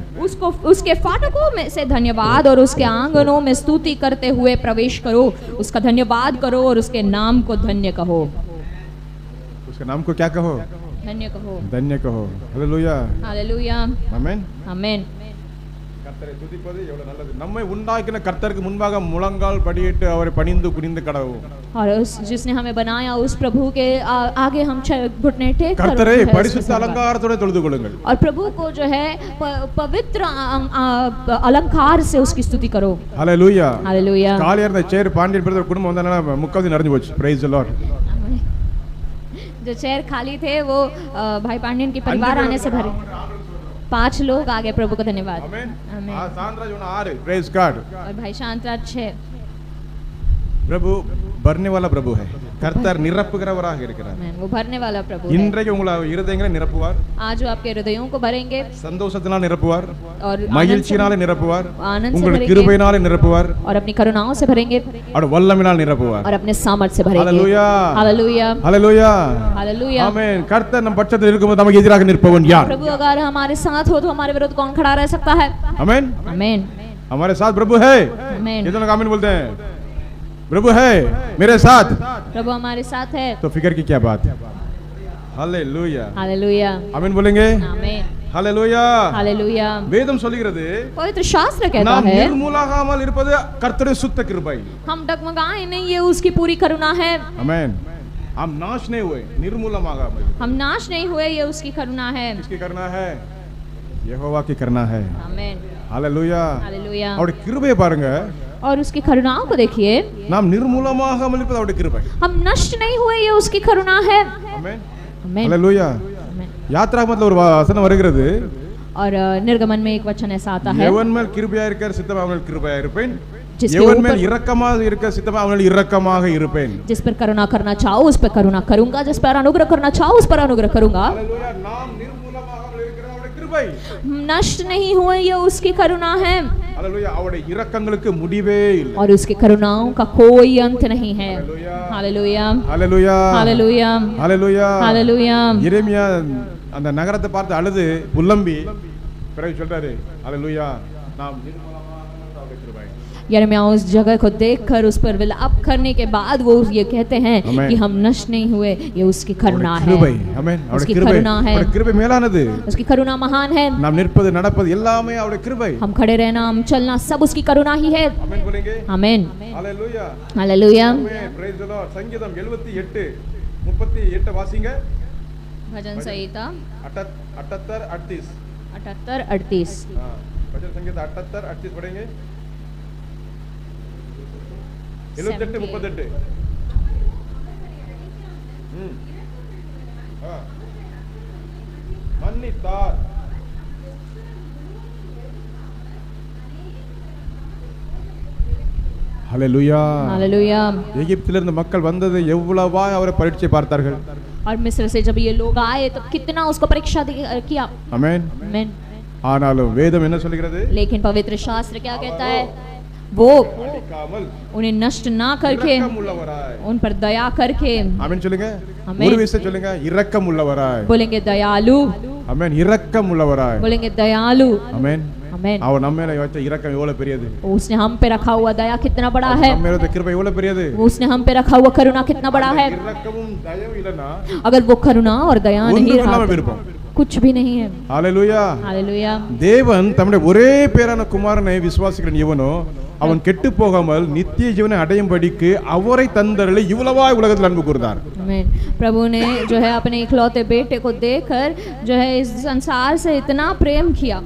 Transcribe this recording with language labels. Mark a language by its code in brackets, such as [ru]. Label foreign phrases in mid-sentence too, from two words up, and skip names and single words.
[hi] उसको उसके फाटकों में से धन्यवाद और उसके आंगनों में स्तुति करते हुए प्रवेश करो. उसका धन्यवाद करो और उसके नाम को धन्य कहो. उसके नाम को क्या कहो? धन्य कहो. हालेलुया. हालेलुया. आमेन. आमेन. [ta] கர்த்தரை துதிப்பது எவ்வளவு நல்லது. நம்மை உண்டாக்கின கர்த்தருக்கு முன்பாக முழங்கால் படியிட்டு அவரை பணிந்து குனிந்து கடவும். [hi] और उस जिसने हमें बनाया उस प्रभु के आगे हम घुटने टेक कर [ta] கர்த்தரை பரிசுத்த அலங்காரத்தோட தொழுது கொள்ளுங்கள். [hi] और प्रभु को जो है पवित्र अलंकार से उसकी स्तुति करो. हालेलुया. हालेलुया. [ta] காலியா இருந்த சேர் பாண்டியன் பிரதர் குடும்பம் வந்தனால முக்காவது நிறைஞ்சு போச்சு. [en] Praise the Lord. [hi] जो चेयर खाली थे वो भाई पांडियन के परिवार आने से भरे. 5 लोग आ गए. प्रभु को धन्यवाद. आमेन. आमेन. सांद्राज 6. [en] Praise God. [hi] और भाई शांतराज 6. प्रभु भरने वाला प्रभु है. [ta] கர்த்தர் நிரப்புகிறவராக இருக்கிறார். [hi] वो भरने वाला प्रभु है. [ta] இன்றைக்கு உங்களை இருதயங்களை நிரப்புவார். [hi] आज वो आपके हृदयों को भरेंगे. [ta] சந்தோஷத்தினால நிரப்புவார். [hi] और [ta] மகிழ்ச்சியினால நிரப்புவார். [hi] आनंद से [ta] உங்களுடைய [hi] भरेंगे. [ta] கிருபையினால நிரப்புவார். [hi] और अपनी करुणाओं से भरेंगे. [ta] और வல்லமையினால் நிரப்புவார். [hi] और अपने सामर्थ से भरेंगे. हालेलुया. हालेलुया. हालेलुया. हालेलुया. [ta] ஆமென். கர்த்தர் நம் பட்சத்தில் இருக்கும்போது நமக்கு எதிராக நிற்பவன் யார்? [hi] प्रभु अगर हमारे साथ हो तो हमारे विरुद्ध कौन खड़ा रह सकता है? आमेन. आमेन. हमारे साथ प्रभु है. आमेन. कितने लोग आमीन बोलते हैं? प्रभु है मेरे साथ. प्रभु हमारे साथ है. तो फिक्र की क्या बात है? हालेलुया. हालेलुया. आमीन बोलेंगे? आमेन. हालेलुया. हालेलुया. [ta] வேதம் சொல்கிறது [hi] पवित्र शास्त्र कहता [ta] நாம் [hi] है [ta] நிர்மூலமாகாமல் இருப்பது கர்த்தருடைய சுத்த கிருபை. [hi] हम डगमगाए नहीं, ये उसकी पूरी करुणा है. आमेन. हम नाश नहीं हुए, निर्मूलमागाமல். हम नाश नहीं हुए, ये उसकी करुणा है. किसकी करना है? यहोवा की करना है. आमेन. हालेलुया. हालेलुया. [ta] அவருடைய கிருபையை பாருங்க. [hi] और उसकी करुणाओं को देखिए. [ta] நாம் நிர்மூலமாகாமல் இருப்பது அவருடைய கிருபை. [hi] हम नष्ट नहीं हुए, ये उसकी करुणा है. आमेन. आमेन. हालेलुया. आमेन. [ta] யாத்ராகமத்துல ஒரு வசனம் வருகிறது. [hi] और निर्गमन में एक वचन ऐसा आता है. [ta] எவன் மேல் கிருபையா இருக்கிற சித்தமா அவன் கிருபையா இருப்பேன். [hi] जिसके [ta] எவன் மேல் [hi] ऊपर [ta] இரக்கமாக இருக்க சித்தமா அவன் இரக்கமாக இருப்பேன். [hi] जिस पर करुणा करना चाहो उस पर करुणा करूंगा, जिस पर अनुग्रह करना चाहो उस पर अनुग्रह करूंगा. हालेलुया. [ta] நாம் நிர்மூலமாகாமல் இருக்கிறது அவருடைய கிருபை. [hi] नष्ट नहीं हुए, ये उसकी करुणा है. हालेलुया. [ta] அவருடைய இரக்கங்களுக்கு முடிவே இல்லை. [hi] और उसकी करुणाओं का कोई अंत नहीं है. हालेलुया. हालेलुया. हालेलुया. हालेलुया. हालेलुया. [ta] எரேமியா அந்த நகரத்தை பார்த்து அழுது புலம்பி பிறகு சொல்றாரு हालेलुया. நாம் நிர்மூலமாகாமல் அவருடைய கிருபை. [hi] यिर्मयाह उस जगह को देखकर उस पर विलाप करने के बाद वो ये कहते हैं कि हम नष्ट नहीं हुए, ये उसकी करुणा है. आमेन. उसकी करुणा है. [ta] அவருடைய கிருபை மேலானது. [hi] उसकी करुणा महान है. [ta] நாம் நிற்பது நடப்பது எல்லாமே அவருடைய கிருபை. [hi] हम खड़े रहना, हम चलना, सब उसकी करुणा ही है. आमेन बोलेंगे? आमेन. हालेलुया. हालेलुया. आमेन. [en] Praise the Lord. [ta] சங்கீதம் 78:38 வாசிங்க. [hi] भजन संहिता 78-38. 78-38. हां, भजन संगीत 78-38 पढ़ेंगे. 78-38. हां. [ta] மன்னித்தார். हालेलुया. [hi] हालेलुया. [ta] எகிப்திலிருந்து மக்கள் வந்தது எவ்வளவா அவரை பரீட்சை பார்த்தார்கள். [hi] और मिस्र से जब ये लोग आए तो कितना उसको परीक्षा किया. आमेन. आमेन. [ta] ஆனாலும் வேதம் என்ன சொல்கிறது? [hi] लेकिन पवित्र शास्त्र क्या कहता है? वो उन्हें नष्ट ना करके उन पर दया करके. [ta] आमीन சொல்லுங்க. [hi] आमीन. [ta] ஒரு விஷயம் சொல்லுங்க. இரக்கம் உள்ளவராய். [hi] बोलेंगे दयालु. आमीन. [ta] இரக்கம் உள்ளவராய். [hi] बोलेंगे दयालु. आमीन. आमीन. [ta] அவர் நம்ம மேல வச்ச இரக்கம் எவ்வளவு பெரியது. [hi] उसने हम पे रखा हुआ दया कितना बड़ा है. [ta] நம்ம மேல வச்ச கிருபை எவ்வளவு பெரியது. [hi] उसने हम पे रखा हुआ करुणा कितना बड़ा है. [ta] இரக்கமும் தயவும் இல்லனா [hi] अगर वो करुणा और दया नहीं रहा कुछ भी नहीं है. हालेलुया. हालेलुया. [ta] தேவன் தம்முடைய ஒரே பேரான குமாரனை விசுவாசிக்கிறவன் எவனோ அவன் கெட்டு போகாமல் நித்திய ஜீவனை அடையும்படிக்கு அவரை தந்தருளி இவ்வளவாய் உலகத்தில் அன்பு கூர்ந்தார். [hi] आमीन. प्रभु ने जो है अपने इकलौते बेटे को देकर जो है इस संसार से इतना प्रेम किया.